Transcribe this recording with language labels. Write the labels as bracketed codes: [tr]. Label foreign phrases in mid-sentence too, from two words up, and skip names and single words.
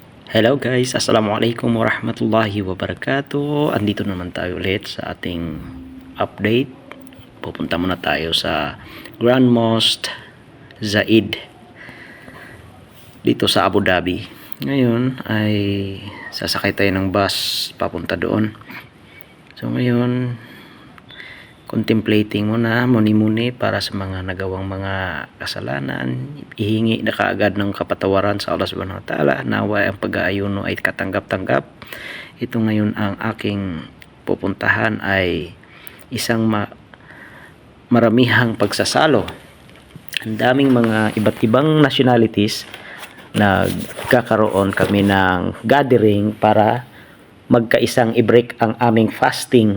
[en] Hello guys, [ar] السلام عليكم ورحمة الله وبركاته. [tl] Andito naman tayo ulit sa ating update. Pupunta muna tayo sa Grand Mosque Zayed dito sa Abu Dhabi. Ngayon ay sasakay tayo ng bus papunta doon. So ngayon, contemplating muna muni-muni para sa mga nagawang mga kasalanan, ihingi na kaagad ng kapatawaran sa [ar] الله سبحانه وتعالى. [tl] Nawa ang pag-aayuno ay katanggap-tanggap. Ito ngayon ang aking pupuntahan ay isang maramihang pagsasalo. Ang daming mga iba't ibang nationalities. Nagkakaroon kami ng gathering para magkaisang i-break ang aming fasting.